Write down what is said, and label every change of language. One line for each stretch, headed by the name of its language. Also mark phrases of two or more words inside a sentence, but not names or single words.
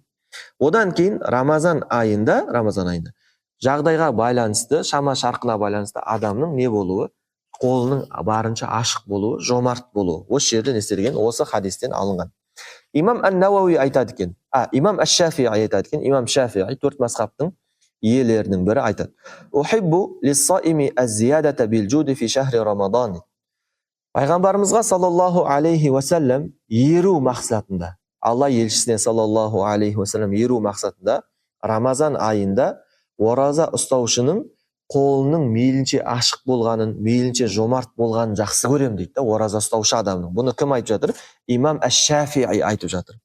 Kazakh: Одан кейін Рамазан айында жағдайға байланысты, шама шарқына байланысты адамның не болуы, қолының барынша ашық болуы, жомарт болуы. Осы жерден естелген, осы хадистен алынған. Имам ан-Науауи айтады екен, имам аш-Шафии айтады екен, имам Шафии 4 мазхабтың иелерінің бірі айтады.
Arabic: أحب للصائم الزيادة بالجود في شهر رمضان.
Kazakh: Пайғамбарымызға
Arabic: صلى الله عليه وسلم
Kazakh: еру мақсатында, Алла елшісіне
Arabic: صلى الله عليه وسلم
Kazakh: еру мақсатында Рамазан айында ораза ұстаушының қолының мейлінше ашық болғанын, мейлінше жомарт болғанын жақсы көрем дейді да, ораза ұстаушы адамның. Бұны кім айтып жатыр? Имам аш-Шафии айтып жатыр.